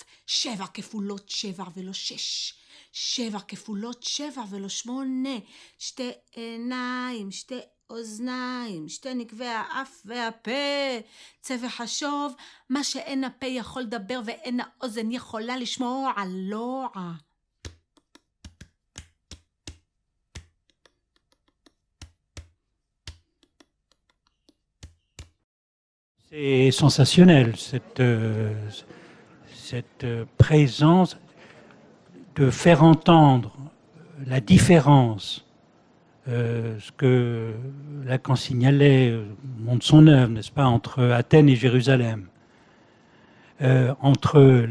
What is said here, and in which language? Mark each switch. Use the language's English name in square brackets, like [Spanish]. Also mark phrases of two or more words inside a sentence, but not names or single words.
[Hebrew] 7 כפולות 7 ולא 6. 7 כפולות 7 ולא 8. 2 עיניים, 2 אוזניים, 2 נקבי האף והפה. צא וחשוב, מה שאין הפה יכול לדבר ואין האוזן יכולה לשמוע. לא. [French] C'est sensationnel, cette présence de faire entendre la différence, ce que Lacan signalait au long de son œuvre, n'est-ce pas, entre Athènes et Jérusalem, entre